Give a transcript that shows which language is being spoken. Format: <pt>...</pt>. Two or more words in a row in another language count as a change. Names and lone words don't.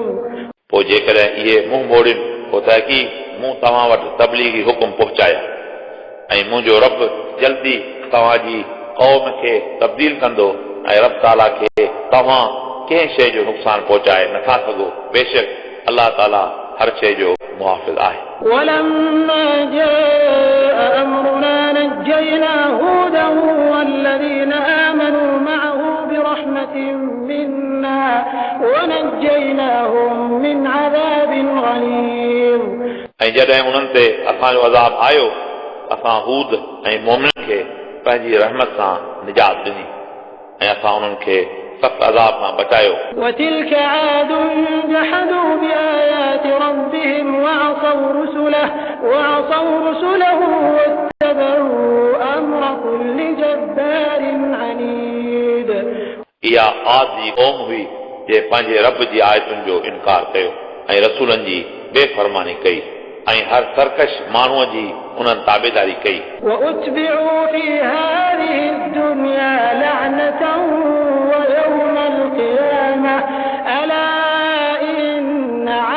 <sd>पोइ जेकॾहिं इहे मुंहुं मोड़िन, पोइ तहक़ीक़ मूं तव्हां वटि तबलीगी हुकुम पहुचाया ऐं मुंहिंजो रब जल्दी तव्हांजी क़ौम खे तब्दील कंदो ऐं रब ताला खे तव्हां कंहिं शइ जो नुक़सान पहुचाए नथा सघो। बेशक अलाह ताला हर शइ जो मुहाफ़िज़ आहे।</sd> <ar>ولما جاء أمرنا نجينا هودا والذين آمنوا معه برحمة منا ونجيناهم من عذاب غليظ.</ar> <sd>ऐं जॾहिं उन्हनि ते असांजो अज़ाब आयो, असां हूद ऐं मोमिननि खे पंहिंजी रहमत सां निजात ॾिनी ऐं असां उन्हनि खे सख़्त अज़ाब सां बचायो।</sd> <ar>وتلك عاد جحدوا بآيات ربهم وعصوا رسله واتبعوا أمر كل جبار عنيد.</ar> <sd>इहा आद जी क़ौम हुई जे पंहिंजे रब जी आयतुनि जो इनकार कयो ऐं रसूलनि जी बेफ़रमानी कई ऐं हर सरकश माण्हूअ जी उन्हनि ताबेदारी कई।</sd> <ar>وأتبعوا في هذه الدنيا لعنة ويوم القيامة ألا إن</ar>